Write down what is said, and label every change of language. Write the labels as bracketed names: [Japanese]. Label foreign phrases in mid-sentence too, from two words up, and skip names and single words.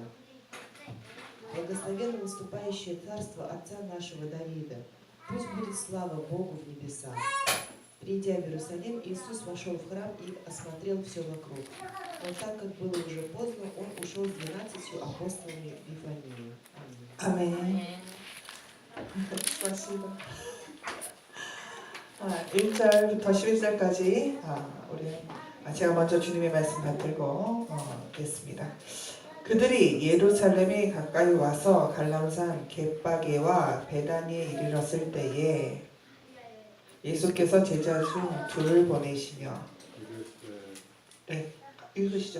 [Russian] Благословенно наступающее царство Отца нашего Давида! Пусть будет слава Богу в небесах!» Придя в Иерусалим, Иисус вошел в храм и осмотрел все вокруг. Но так как было уже поздно, он ушел с 12 апостолами в Вифанию. [Korean] 아멘. спасибо. 1절부터 11절까지 우리 제가 먼저 주님의 말씀 받들고 겠습니다. 그들이 예루살렘에 가까이 와서 갈람산 벳바게와 베다니에 이르렀을 때에 예수께서 제자 중 둘을 보내시며 읽으시죠.